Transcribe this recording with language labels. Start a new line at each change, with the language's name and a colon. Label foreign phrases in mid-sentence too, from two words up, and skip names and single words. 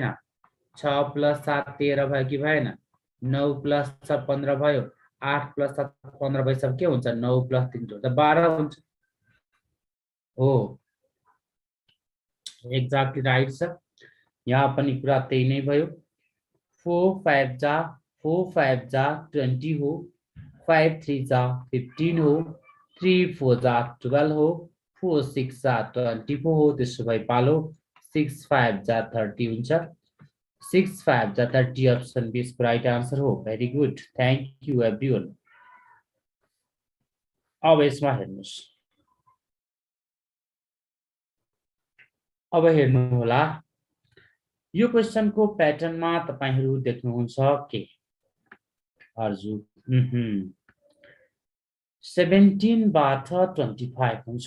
Nepali: 6 plus 7 13 भयो कि भएन। 9 plus 6 15 भयो। 8 plus 7 15 भइसक्यो के हुन्छ 9 plus 3 जोड्दा 12 हुन्छ। हो
English: exactly right
Nepali: छ। यहाँ पनि कुरा त्यही नै भयो। 4 5 जा 20 हो। 5 3 जा 15 हो। 3 4 जा 12 हो। 4 6 जा 24 हो। त्यसो भए पालो 6 5 जा 30 हुन्छ। 6 5 जा 30
English: option B
Nepali: इसको
English: right answer
Nepali: हो।
English: very good thank you everyone.
Nepali: अब यसमा हेर्नुस्। अब हेर्नु होला यो क्वेशनको प्याटर्नमा तपाईहरु देख्नुहुन्छ के अर्जु 17 बाट 25 हुन्छ।